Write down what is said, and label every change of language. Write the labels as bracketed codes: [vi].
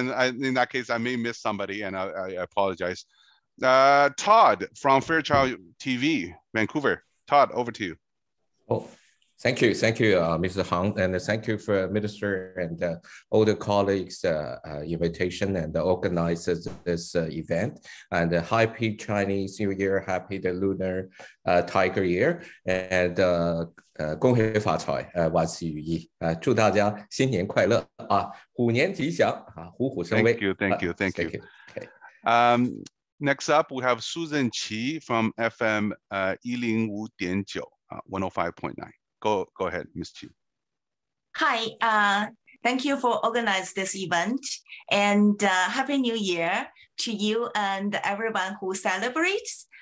[en] And in that case, I may miss somebody, and I apologize. Todd from Fairchild TV, Vancouver. Todd, over to you. Oh, thank you, Mr. Hong, and thank you for Minister and all the colleagues' invitation and organizers this event. And happy Chinese New Year, happy the Lunar Tiger Year, and [zh] 恭喜发财，万事如意，祝大家新年快乐啊，虎年吉祥啊，虎虎生威。 [en] Thank you. Okay. Next up, we have Susan Qi from FM 105.9, 105.9. Go ahead, Ms. Qi. Hi, thank you for organizing this event, and Happy New Year to you and everyone who celebrates.